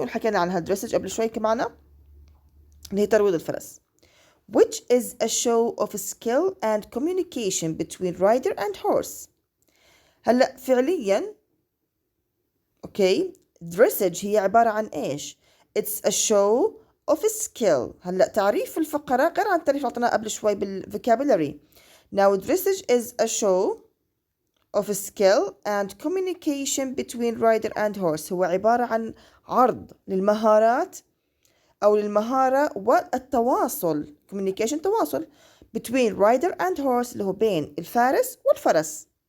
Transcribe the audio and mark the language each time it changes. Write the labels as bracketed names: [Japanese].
[Arabic] وحكينا عنها dressage قبل شوي كمان اللي هي ترويض الفرس. [English] Which is a show of skill and communication between rider and horse. [Arabic] هلأ فعليا أوكي dressage هي عبارة عن إيش؟ [English] It's a show of skill. [Arabic] هلأ تعريف الفقرة غير عن تعريف عطناه قبل شوي بالvocabulary. [English] Now dressage is a show of skill and communication between rider and horse. [Arabic] هو عبارة عن عرض للمهارات أو للمهارة والتواصل، communication، تواصل [English] between rider and horse [Arabic] اللي هو بين الفارس والفرس.